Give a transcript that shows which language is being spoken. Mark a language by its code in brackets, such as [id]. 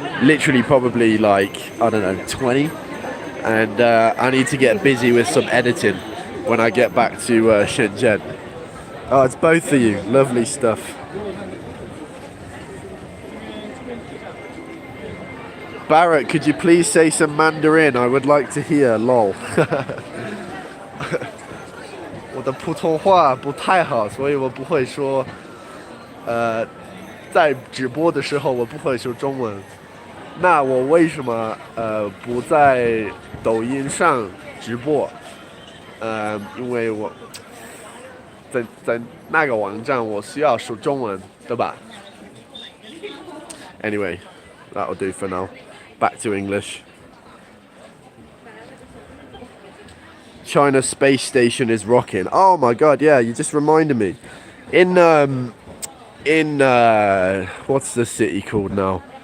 [en] Literally probably like, I don't know, 20. And I need to get busy with some editing when I get back to Shenzhen. Oh, it's both of you. Lovely stuff. Barrett, could you please say some Mandarin? I would like to hear, lol. [zh] 我的普通话不太好，所以我不会说。在直播的时候我不会说中文，那我为什么不在抖音上直播？因为我在那个网站我需要说中文，对吧？ [en] Anyway, that'll do for now. Back to English. China space station is rocking. Oh my god, yeah, you just reminded me. In what's the city called now?